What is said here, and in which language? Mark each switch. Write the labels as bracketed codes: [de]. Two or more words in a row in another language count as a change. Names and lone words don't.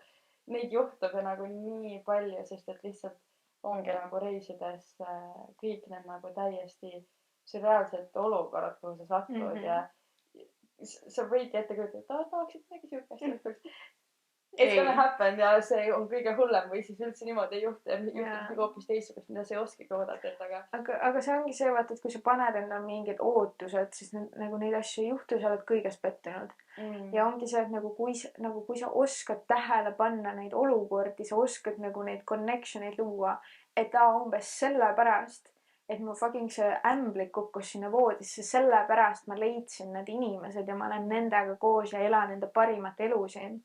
[et] Neid juhtub ja nagu nii palju, sest et lihtsalt ongi nagu reisides kõik need nagu täiesti sürreaalsed olukorrad, kuhu sa satud ja sa võidki ette kujutada, et tahaksid midagi siukest juhtuks. [en] It's gonna happen [et] ja see on kõige hullem või siis üldse niimoodi ei juhtu ja juhtub hoopis teistsugust, mida sa ei oskagi oodata, et aga see ongi see, vaata, et kui sa paned endale mingid ootused, siis nagu neid asju ei juhtu, sa oled kõiges pettunud. Ja ongi see, et nagu kui sa oskad tähele panna neid olukordi, sa oskad nagu neid connection'id luua, et umbes sellepärast, et mu fucking see ämblik kukkus sinna voodisse, sellepärast ma leidsin need inimesed ja ma olen nendega koos ja elan enda parimat elu siin.